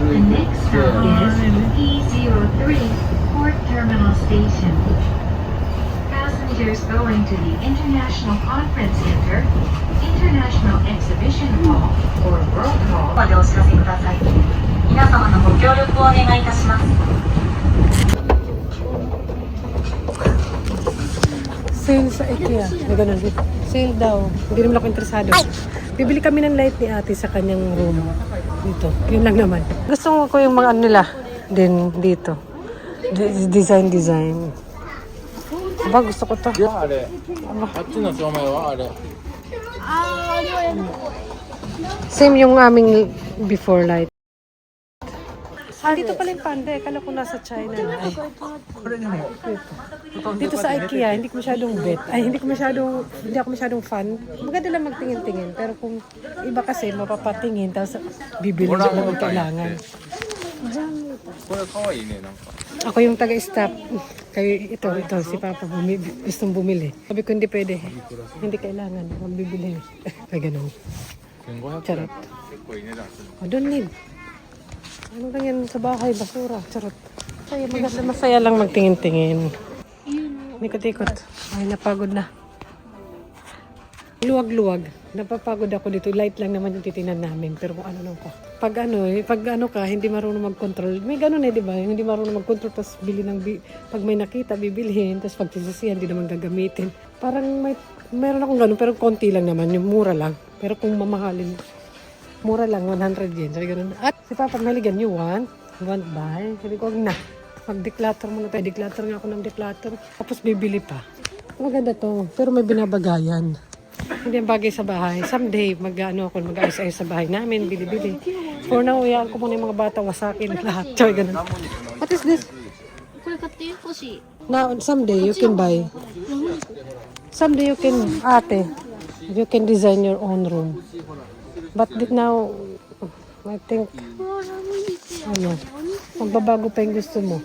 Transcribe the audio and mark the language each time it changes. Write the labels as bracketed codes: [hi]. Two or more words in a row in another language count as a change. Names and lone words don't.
[en] The next stop is E03 Port Terminal Station. Passengers going to the International Conference Center, International Exhibition Hall, or World Hall. [ja] までお知らせください。皆様のご協力をお願いいたします。 [tl] Sale sa IKEA. May ganun din. Sale daw. Hindi naman ako interesado. Bibili kami ng light ni ate sa kanyang room. Dito. Yun lang naman. Gusto ko yung mga ano nila. Din dito. Design. Aba, gusto ko to. [ja] あれ。あっちの照明はあれ。 [tl] Same yung aming before light. Dito pala yung panda. Kala ko nasa China na. Ay. Dito sa IKEA, hindi ko masyadong fan. Maganda lang magtingin-tingin. Pero kung iba kasi, mapapatingin, tapos bibili siya kung kailangan. [ja] これ可愛いねなんか。 [tl] Ako yung taga-stop. Kayo, ito, si Papa, gustong bumili. Sabi ko, hindi pwede. Hindi kailangan. Mabibili. Ay, ganun. 1500 Charot. [ja] 結構いい値段する。 [en] I don't need. [tl] Ano lang yan sa bahay, basura. Charot. Masaya lang magtingin-tingin. Nikot-ikot. Ay, napagod na. Luwag-luwag. Napapagod ako dito. Light lang naman yung titinan namin. Pero kung ano lang ka. Pag ano ka, hindi marunong mag-control. May ganun di ba? Yung hindi marunong mag-control, tapos bili ng pag may nakita, bibilihin. Tapos pag sisisihan, hindi naman gagamitin. Parang meron akong ganun, pero konti lang naman. Yung mura lang. Pero kung mamahalin, mura lang, 100 yen. Sabi ganun. At si Papa, naligan, [en] you want buy? [tl] Sabi ko, wag na. Mag-declutter muna tayo. Declutter nga ako ng declutter. Tapos bibili pa. Maganda to. Pero may binabagayan. Hindi ang bagay sa bahay. Someday, mag-ayos-ayos sa bahay namin. Bili-bili. [en] For now, [tl] uyaan ko muna yung mga bata. Wasakin lahat. Choy, ganun. [en] What is this? Now, someday, you can buy. Someday, you can design your own room. But now, I think, [tl] magbabago pa yung gusto mo.